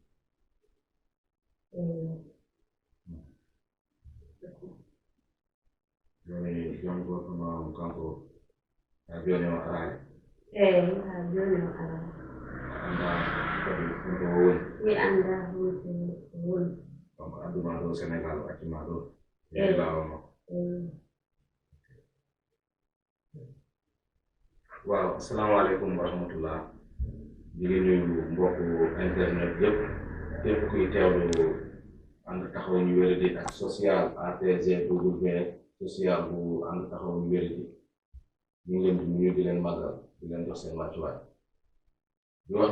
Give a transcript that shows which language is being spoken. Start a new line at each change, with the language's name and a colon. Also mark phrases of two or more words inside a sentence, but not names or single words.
Fula: Joni jongo kono kanko joni o arani ha joni o arani anda kadi ɗum o woni mi anda hunde woni
Wolof: donc
Fula: adduma ɗo Sénégal o accima ɗo e lawol makko
Wolof: waaw
Arabic: السلام عليكم ورحمة الله
Wolof: ñu ngi nuyu mbokku internet yëpp képp kuy teewlu ànd taxaw ñu wéradi ak social ATGW social bu ànd taxaw ñu wéradi ñu ngi leen di nuyu di leen màggal di leen jox seen wàccuwaay di wax